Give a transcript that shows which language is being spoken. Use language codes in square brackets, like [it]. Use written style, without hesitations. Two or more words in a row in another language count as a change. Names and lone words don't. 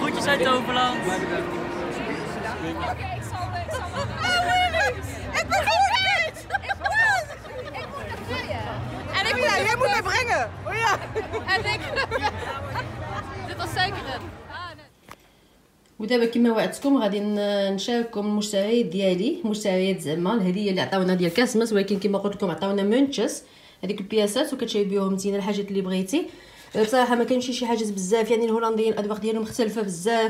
[nl] Groetjes uit Toverland! Oké, ik zal Ik ben goed! Ik moet naar Vrije! En ik moet jij moet mij brengen! Oh ja! En ik... Dit was zeker het! [ar] ودابا كما وعدتكم غادي نشارككم المشتريات ديالي، مشتريات زعما الهديه اللي عطاونا ديال كريسماس. ولكن كما قلت لكم عطاونا منتشز، هذيك البياسات، وكتشري بهم نتينا الحاجات اللي بغيتي. بصراحه ما كانش شي حاجات بزاف، يعني الهولنديين الاذواق ديالهم مختلفه بزاف.